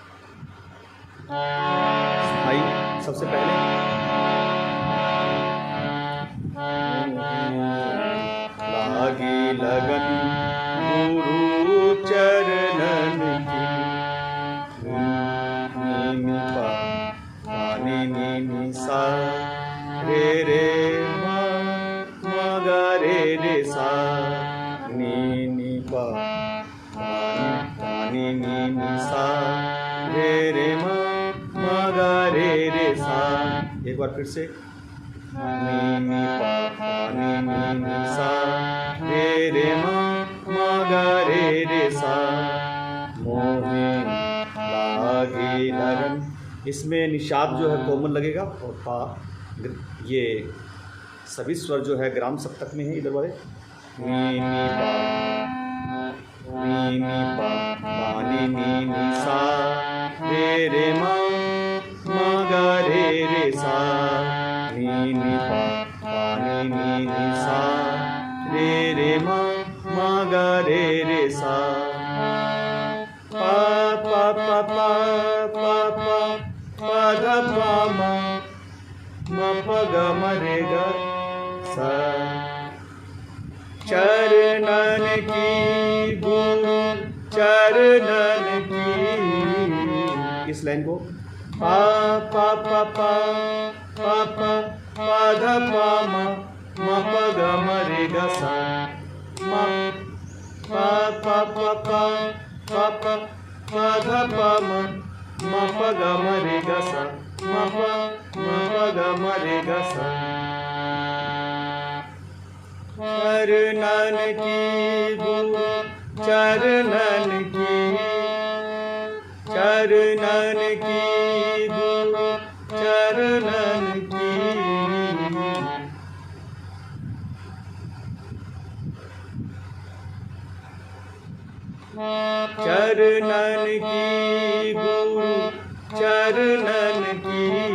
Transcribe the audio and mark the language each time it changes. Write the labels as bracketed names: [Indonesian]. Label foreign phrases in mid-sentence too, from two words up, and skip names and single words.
[Hindi] भाई सबसे पहले लागी लगन गुरु चरणन की, नी पा नी सा रे रे मा गा रे रे सा, नी पा नी सा रे रे मा गा रे रे सा। एक बार फिर से नी पा नी सा रे रे मा गा रे रे सा, मोहे लागी लगन। इसमें निषाद जो है कोमल लगेगा और पा, ये सभी स्वर जो है ग्राम सप्तक में है। इधर वाले नी पा नी सा रे रे मा गा रे रे सा, नी पा नी सा रे रे मा गा रे रे सा, पा पा पा पा पा पा पा धा पा मा प ग म रे ग सा। चरणन की गुरु चरणन की, इस लाइन को पा पा पा पा पा पा पा धा पा मा प ग म रे ग सा, पा पा पा पा पा पा पा धा पा मा प ग म रे ग सा, प ग म रे ग सा। चरणन की गुरु चरणन की, चरणन की गुरु चरणन की, चरणन की गुरु चरणन की।